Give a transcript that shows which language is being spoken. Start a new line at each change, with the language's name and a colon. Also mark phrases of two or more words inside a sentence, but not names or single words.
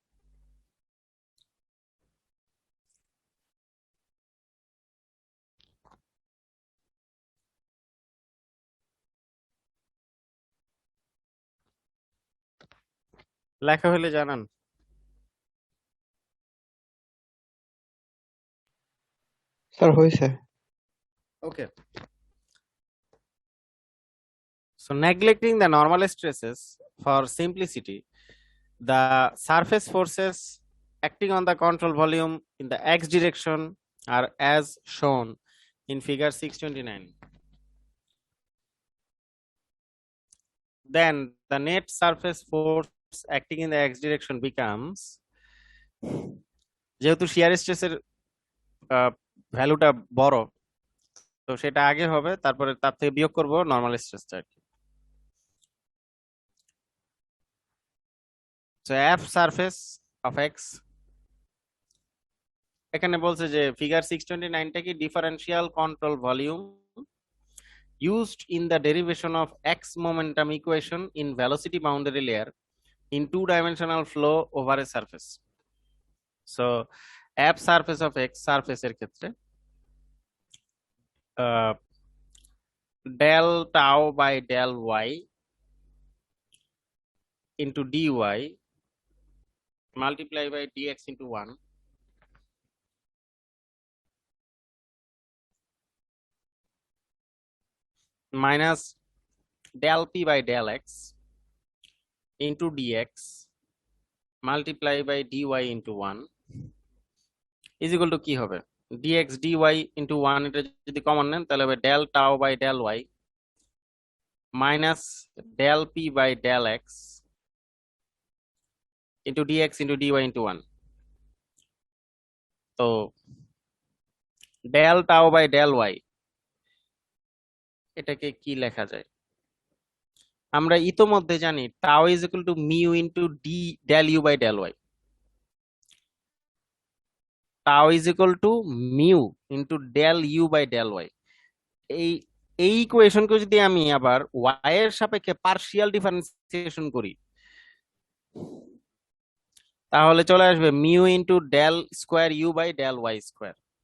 Bangla: লেখা হলে জানান। স্যার হয়েছে।
English: Okay. So neglecting the normal stresses for simplicity, the surface forces acting on the control volume in the x direction are as shown in figure 629. Then the net surface force acting in the x direction becomes,
Bangla: যেহেতু শিয়ার স্ট্রেসের ভ্যালুটা বড় তো সেটা আগে হবে, তারপরে তার থেকে বিয়োগ করব নরমাল স্ট্রেসটা আর কি।
English: So f surface of x,
Bangla: এখানে বলছে যে ফিগার 629 টা কি
English: differential control volume used in the derivation of x momentum equation in velocity boundary layer in two-dimensional flow over a surface. So f surface of x surface
Bangla: এর ক্ষেত্রে
English: del tau by del y into dy multiply by dx into 1 minus del p by del x into dx multiply by dy into 1 is equal to
Bangla: কি হবে
English: dx dy into 1,
Bangla: এটা যদি কমন নেন তাহলে হবে
English: del tau by del y minus del p by del x into dx into dy into 1.
Bangla: তো
English: del tau by del y
Bangla: এটাকে কি লেখা যায়? আমরা ইতোমধ্যে জানি
English: tau is equal to mu into d del u by del y. Tau is equal to mu into del u by del y.
Bangla: এই ইকুয়েশনকে যদি আমি আবার y এর সাপেক্ষে
English: partial differentiation
Bangla: করি তাহলে চলে আসবে
English: mu into del square u by del y square.